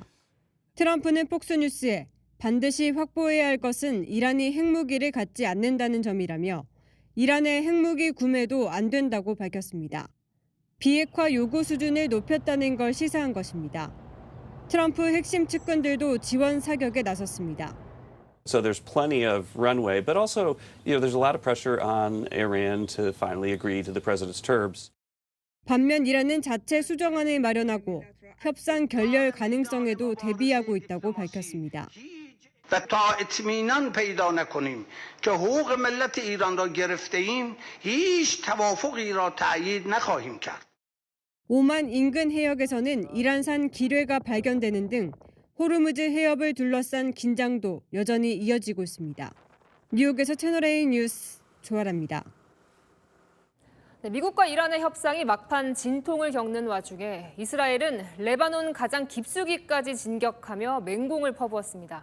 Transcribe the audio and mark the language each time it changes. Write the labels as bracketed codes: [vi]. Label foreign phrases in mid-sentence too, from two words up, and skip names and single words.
[ko] 트럼프는 폭스뉴스에 반드시 확보해야 할 것은 이란이 핵무기를 갖지 않는다는 점이라며 이란의 핵무기 구매도 안 된다고 밝혔습니다. 비핵화 요구 수준을 높였다는 걸 시사한 것입니다. 트럼프 핵심 측근들도 지원 사격에 나섰습니다. [en] So there's plenty of runway, but also, there's a lot of pressure on Iran to finally agree to the president's terms. [ko] 반면 이란은 자체 수정안을 마련하고 협상 결렬 가능성에도 대비하고 있다고 밝혔습니다. [fa] و تا اطمینان پیدا نکنیم که حقوق ملت ایران را گرفته‌ایم هیچ توافقی را تأیید نخواهیم کرد. [ko] 오만 인근 해역에서는 이란산 기뢰가 발견되는 등 호르무즈 해협을 둘러싼 긴장도 여전히 이어지고 있습니다. 뉴욕에서 채널A 뉴스 조아라입니다. 미국과 이란의 협상이 막판 진통을 겪는 와중에 이스라엘은 레바논 가장 깊숙이까지 진격하며 맹공을 퍼부었습니다.